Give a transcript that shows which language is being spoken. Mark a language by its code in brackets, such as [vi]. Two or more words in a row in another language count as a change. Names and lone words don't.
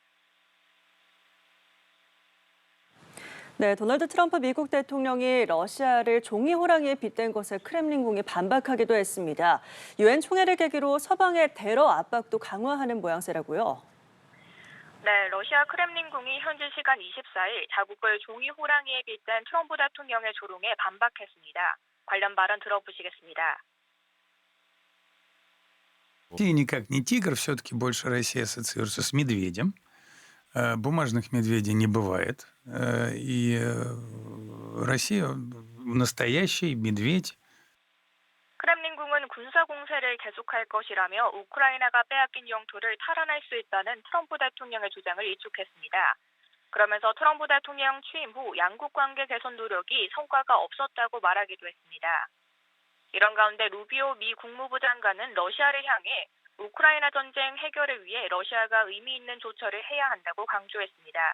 [ko] 네, 도널드 트럼프 미국 대통령이 러시아를 종이 호랑이에 빗댄 것에 크렘린궁이 반박하기도 했습니다. 유엔 총회를 계기로 서방의 테러 압박도 강화하는 모양새라고요. 네, 러시아 크렘린궁이 현지 시간 24일 자국을 종이 호랑이에 빗댄 트럼프 대통령의 조롱에 반박했습니다. 관련 발언 들어보시겠습니다. [ru] Россия никак не тигр, все-таки больше Россия ассоциируется с медведем. Бумажных медведей не бывает. Россия настоящий медведь. [ko] 크렘린궁은 군사 공세를 계속할 것이라며 우크라이나가 빼앗긴 영토를 탈환할 수 있다는 트럼프 대통령의 주장을 일축했습니다. 그러면서 트럼프 대통령 취임 후 양국 관계 개선 노력이 성과가 없었다고 말하기도 했습니다. 이런 가운데 루비오 미 국무부 장관은 러시아를 향해 우크라이나 전쟁 해결을 위해 러시아가 의미 있는 조처를 해야 한다고 강조했습니다.